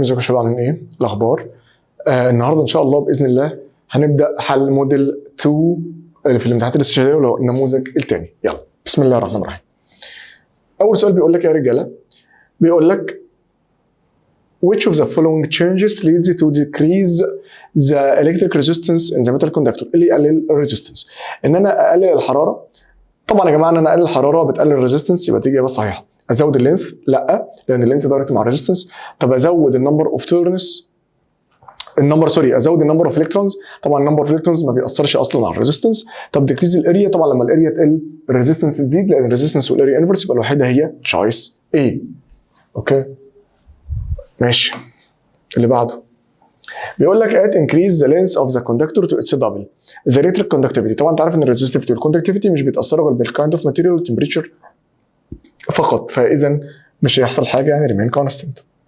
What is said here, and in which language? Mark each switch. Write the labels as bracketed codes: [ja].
[ar] ازيكم يا شباب، عاملين ايه؟ الاخبار؟ النهارده ان شاء الله باذن الله هنبدا حل موديل 2 في الامتحانات الاستشاريه ولو النموذج الثاني. يلا بسم الله الرحمن الرحيم. اول سؤال بيقول لك يا رجاله، بيقول لك [en] which of the following changes leads to decrease the electric resistance in the metal conductor؟ [ar] اللي يقلل الريزيستنس. ان انا اقلل الحراره. طبعا يا جماعه ان انا اقلل الحراره بتقلل الريزيستنس، يبقى تيجي بس صحيحه. ازود اللينث؟ لا، لان اللينث دايركت مع الريزيستنس. طب ازود النمبر اوف تيرنز، ازود النمبر اوف الكترونز. طبعا النمبر اوف الكترونز ما بيأثرش اصلا على الريزيستنس. طب ديكريز الاريا، طبعا لما الاريا تقل الريزيستنس تزيد، لان الريزيستنس والاريا انفرس، يبقى الوحيده هي تشويس ايه. اوكي ماشي. اللي بعده بيقول لك [en] at increase the length of the conductor to its double the electric conductivity. [ar] طبعا انت عارف ان الريزستيفيتي والكوندكتيفيتي مش بيتاثروا غير بالكايند اوف ماتيريال والتمبريتشر فقط، فاذا مش هيحصل حاجه، يعني [en] remain constant.